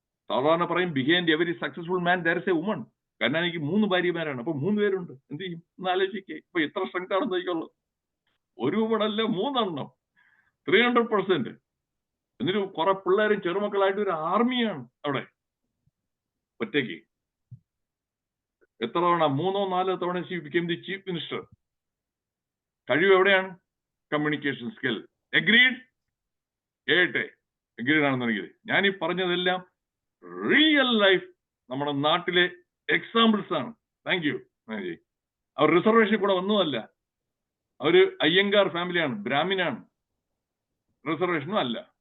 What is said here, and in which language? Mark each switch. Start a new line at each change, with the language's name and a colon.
Malayalam: സാധാരണ പറയും
English: Behind every successful man there is a woman.
Malayalam: കരുണാനിധിക്ക് 3 ഭാര്യമാരാണ്. അപ്പൊ 3 പേരുണ്ട്. എന്ത് ചെയ്യും എന്ന് ആലോചിക്കേ. ഇപ്പൊ എത്ര സ്ട്രെങ്ത് ആണെന്ന് ചോദിക്കുള്ളൂ. ഒരു വുമണല്ല 3 എണ്ണം, 300%. എന്നിട്ട് കുറെ പിള്ളേരും ചെറുമക്കളായിട്ട് ഒരു ആർമിയാണ് അവിടെ ഒറ്റയ്ക്ക്. എത്ര തവണ?
English: 3 or 4 തവണ she became the chief minister.
Malayalam: കഴിവ് എവിടെയാണ്? Communication skill. എഗ്രീഡ്? ഏട്ടെ, എഗ്രീഡ് ആണെന്നുണ്ടെങ്കിൽ ഞാൻ ഈ പറഞ്ഞതെല്ലാം റിയൽ ലൈഫ് നമ്മുടെ നാട്ടിലെ എക്സാമ്പിൾസ് ആണ്. Thank you. അവർ റിസർവേഷൻ കൂടെ ഒന്നുമല്ല, അവര് അയ്യങ്കാർ ഫാമിലിയാണ്, ബ്രാഹ്മിനാണ്, റിസർവേഷനും അല്ല.